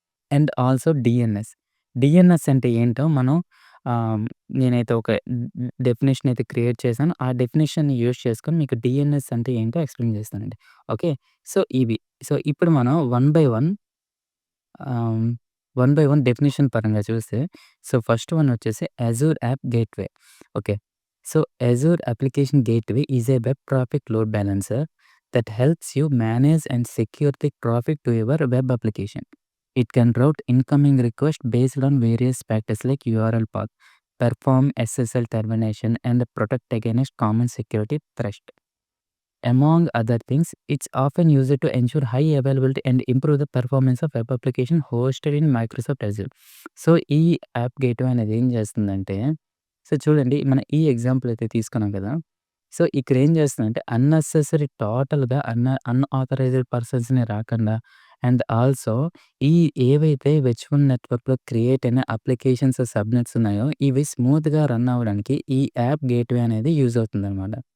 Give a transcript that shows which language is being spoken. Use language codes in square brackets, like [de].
[te] And also DNS. DNS అంటే ఏంటో మనం నేనైతే ఒక డెఫినిషన్ అయితే క్రియేట్ చేశాను. ఆ డెఫినిషన్‌ని యూజ్ చేసుకొని మీకు డీఎన్ఎస్ అంటే ఏంటో ఎక్స్‌ప్లెయిన్ చేస్తానండి. ఓకే. సో, ఇవి. సో, ఇప్పుడు మనం ఆహ్, వన్ బై వన్ డెఫినిషన్ పరంగా చూస్తే, సో, ఫస్ట్ వన్ వచ్చేసి Azure app gateway. Okay. [en] So, Azure application gateway is a web traffic load balancer that helps you manage and secure the traffic to your web application. It can route incoming requests based on various factors like URL path, perform SSL termination, and protect against common security threats. Among other things, it's often used to ensure high availability and improve the performance of web application hosted in Microsoft Azure. [te] So, ఈ app gateway అనేది ఏం చేస్తుందంటే, so, చూడండి మనం ఈ example అయితే తీసుకున్నాం కదా! సో, ఇక్కడ ఏం చేస్తుందంటే అన్నెసెసరీ టోటల్‌గా అన్‌ఆథరైజ్డ్ పర్సన్స్‌ని రాకుండా అండ్ ఆల్సో ఈ ఏవైతే వర్చువల్ నెట్వర్క్‌లో క్రియేట్ అయిన అప్లికేషన్స్, సబ్‌నెట్స్ ఉన్నాయో ఇవి స్మూత్‌గా రన్ అవ్వడానికి ఈ యాప్ గేట్‌వే అనేది యూజ్ అవుతుందనమాట.